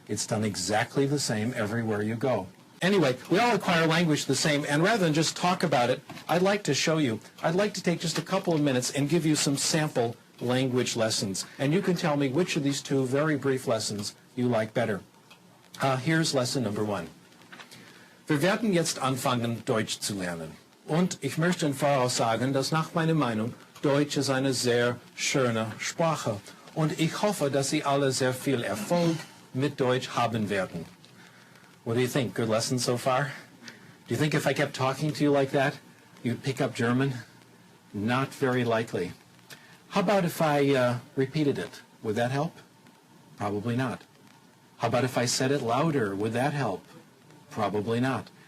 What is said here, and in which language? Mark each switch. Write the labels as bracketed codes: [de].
[en] It's done exactly the same everywhere you go. Anyway, we all acquire language the same, and rather than just talk about it, I'd like to show you. I'd like to take just a couple of minutes and give you some sample language lessons, and you can tell me which of these two very brief lessons you like better. Here's lesson number 1. [de] Wir werden jetzt anfangen, Deutsch zu lernen. Und ich möchte im Voraus sagen, dass nach meiner Meinung Deutsch ist eine sehr schöne Sprache. Und ich hoffe, dass Sie alle sehr viel Erfolg mit Deutsch haben werden. [en] What do you think? Good lesson so far? Do you think if I kept talking to you like that, you'd pick up German? Not very likely. How about if I repeated it? Would that help? Probably not. How about if I said it louder? Would that help? Probably not.